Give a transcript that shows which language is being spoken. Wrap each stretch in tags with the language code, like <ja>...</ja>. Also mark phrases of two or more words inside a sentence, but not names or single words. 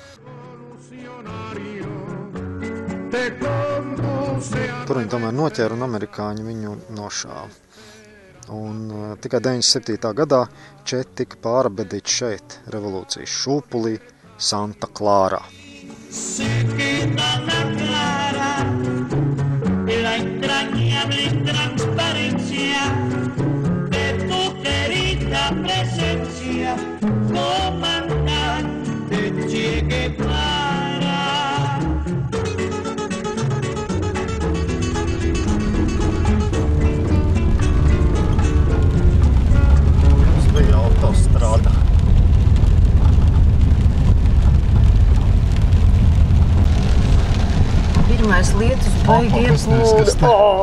<lv>Tur viņi tomēr noķēra un amerikāņi viņu nošāva. Un tikai 97. gadā Che tika pārabedīts šeit, revolūcijas šūpulī, Santa Klārā.</lv> <es>Se queda la clara la entrañable transparencia de tu querida presencia, comandante Che Guevara.</es> <lv>Tas bija autostrāda. Pirmais lietus baigi ieplūda.</lv>